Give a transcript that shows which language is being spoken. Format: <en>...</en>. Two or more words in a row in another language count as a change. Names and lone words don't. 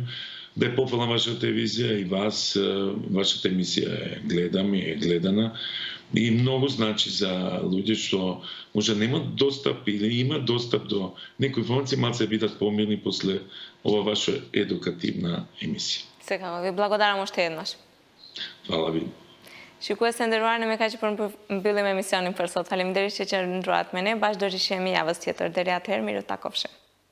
<mk>Да е пофалам вашата телевизија и вас, вашата емисија е гледам и е гледана. И многу значи за луѓе што може немат достап или имат достап до некои информации, малце бидат помирни после ова ваша едукативна емисија. Секако, ви благодарам уште еднаш. Фала ви.</mk> <sq>Shikues e nderuar, ne me kaq për mbyllim emisionin për sot. Faleminderit që qëndruat me ne, bashkë do rishemi javës tjetër. Deri atëherë, mirë takofshim.</sq>